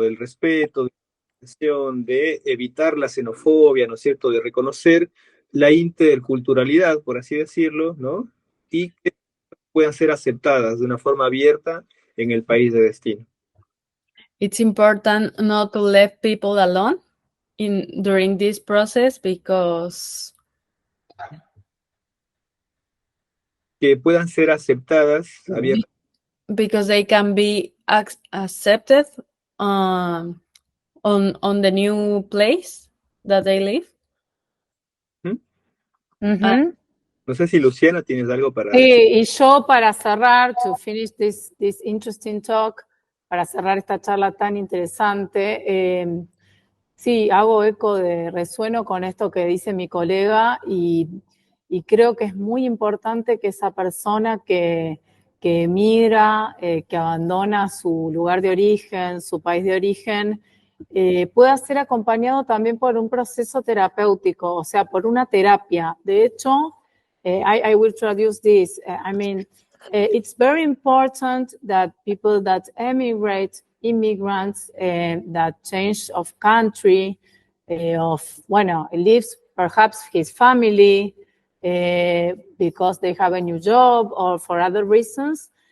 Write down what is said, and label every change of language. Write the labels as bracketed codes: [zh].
[es] Del respeto, de evitar la xenofobia, ¿no es cierto? De reconocer la interculturalidad, por así decirlo, ¿no? Y que puedan ser aceptadas de una forma abierta en el país de destino. [en] It's important not to leave people alone during this process because [es] Que puedan ser aceptadas abiertas. [en] they can be accepted on the new place that they live. ¿Mm? Ujú. [es] No sé si Luciana tienes algo para Sí, decir. y yo para cerrar, [en] to finish this interesting talk, [es] para cerrar esta charla tan interesante, sí, hago eco resueno con esto que dice mi colega y creo que es muy importante que esa persona que emigra, que abandona su lugar de origen, su país de origen, pueda ser acompañado también por un proceso terapéutico, o sea, por una terapia. De hecho, [en] I will traduce this. It's very important that people that immigrants that change of country, leaves perhaps his family because they have a new job or for other reasons.